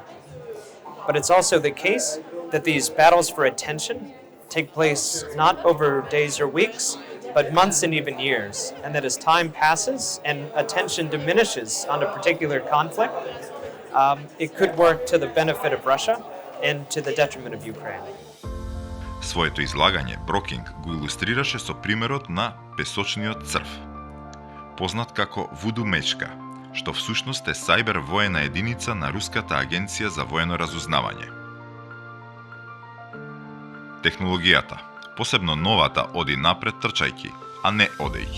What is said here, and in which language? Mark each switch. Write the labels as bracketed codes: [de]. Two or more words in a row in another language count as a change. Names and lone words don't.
[en] But it's also the case that these battles for attention take place not over days or weeks, but months and even years, and that as time passes and attention diminishes on a particular conflict, it could work to the benefit of Russia and to the detriment of Ukraine. [mk] Своето излагање Брокинг го илустрираше со примерот на песочниот црв, познат како вуду мечка, што всушност е сајбер воена единица на Руската агенција за воено разузнавање. Технологијата, посебно новата, оди напред трчајки, а не одејќи.